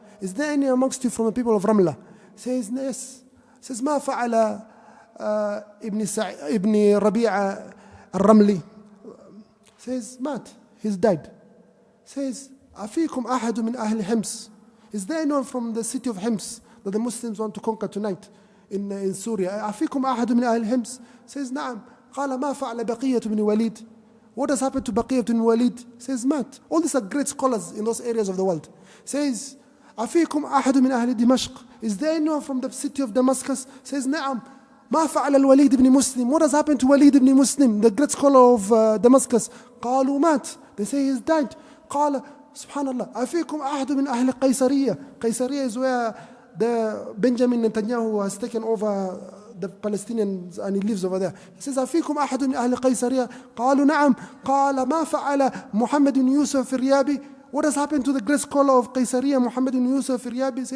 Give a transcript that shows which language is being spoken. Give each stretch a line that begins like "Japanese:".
English: Is there any amongst you from the people of Ramla? He says, yes. He says,
Arabic: مَا فَعَلَ
English: ibn Rabi'a al-Ramli. He says,
Arabic: مات.
English: He's died. He says,
Arabic: أَفِيكُمْ أَحَدٌ مِنْ أَهْلِ حِمْص.
English: Is there anyone from the city of Hims that the Muslims want to conquer tonight in Syria?
Arabic: أَفِيكُمْ أَحَدٌ مِنْ أَهْلِ حِمْص.
English: Says,
Arabic: نعم. قال ما فعل بقية بن وليد.
English: What has happened to Baqiyah ibn Walid? Says,
Arabic: Mat.
English: All these are great scholars in those areas of the world. Says,
Arabic: أفيكم أحد من أهل دمشق.
English: Is there anyone from the city of Damascus? Says,
Arabic: نعم. ما فعل الوليد ibn Muslim.
English: What has happened to Walid ibn Muslim, the great scholar of Damascus?
Arabic: قالوا مات.
English: They say he's died.
Arabic: قال سبحان الله أفيكم أحد من أهل قيصرية.
English: قيصرية is where the Benjamin Netanyahu has taken over the Palestinians and he lives over there. He says,
Arabic: أفيكم أحد من أهل قيصرية. قالوا نعم. قال ما فعل محمد بن يوسف الريابي.
English: What has happened to the great scholar of Qaysariya, Muhammad ibn Yusuf al-Riyabi?